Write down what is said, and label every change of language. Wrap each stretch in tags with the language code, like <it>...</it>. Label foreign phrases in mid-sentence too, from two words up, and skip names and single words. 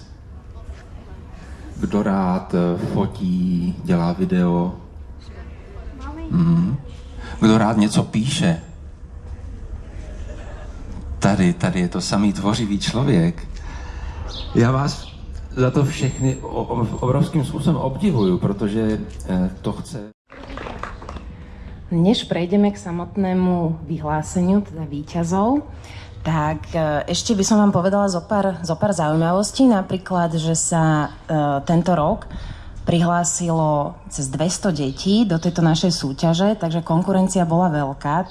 <cs>Kdo rád fotí, dělá video? Kdo rád něco píše? Tady je to samý tvořivý člověk. Já vás za to všechny obrovským způsobem obdivuju, protože to chce...</cs> <sk>Než prejdeme k samotnému vyhláseniu, teda víťazov, tak ešte by som vám povedala zo pár zaujímavostí. Napríklad, že sa tento rok prihlásilo cez 200 detí do tejto našej súťaže, takže konkurencia bola veľká.</sk>